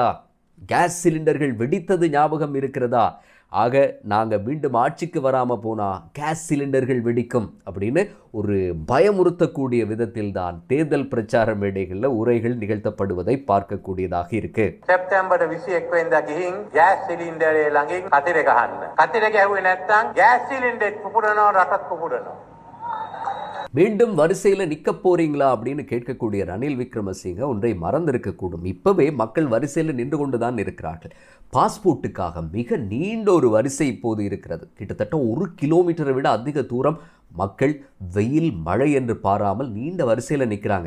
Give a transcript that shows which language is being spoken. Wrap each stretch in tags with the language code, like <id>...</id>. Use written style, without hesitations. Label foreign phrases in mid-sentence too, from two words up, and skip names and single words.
<ta>கேஸ் சிலிண்டர்கள் வெடித்தது ஞாபகம் இருக்கிறதா? ஆக நாங்கள் மீண்டும் ஆட்சிக்கு வராமல் போனால் கேஸ் சிலிண்டர்கள் வெடிக்கும் அப்படின்னு ஒரு பயமுறுத்தக்கூடிய விதத்தில் தான் தேர்தல் பிரச்சார மேடைகளில் உரைகள் நிகழ்த்தப்படுவதை பார்க்கக்கூடியதாக இருக்கு.</ta> <si>செப்டம்பர் 21 වෙනිදා ගිහින් ගෑස් සිලින්ඩරේ ළඟින් කතිර ගහන්න. කතිර ගැහුවේ නැත්නම් ගෑස් සිලින්ඩරේ පුපුරනවා, රටත් පුපුරනවා.</si> <ta>மீண்டும் வரிசையில் நிற்க போறீங்களா அப்படின்னு கேட்கக்கூடிய ரணில் விக்ரமசிங்க ஒன்றை மறந்திருக்கக்கூடும். இப்பவே மக்கள் வரிசையில் நின்று கொண்டுதான் இருக்கிறார்கள். பாஸ்போர்ட்டுக்காக மிக நீண்ட ஒரு வரிசை இப்போது இருக்கிறது. கிட்டத்தட்ட 1 கிலோமீட்டரை விட அதிக தூரம் மக்கள் வெயில் மழை என்று பாராமல் நீண்ட வரிசையில் நிற்கிறாங்க.</ta>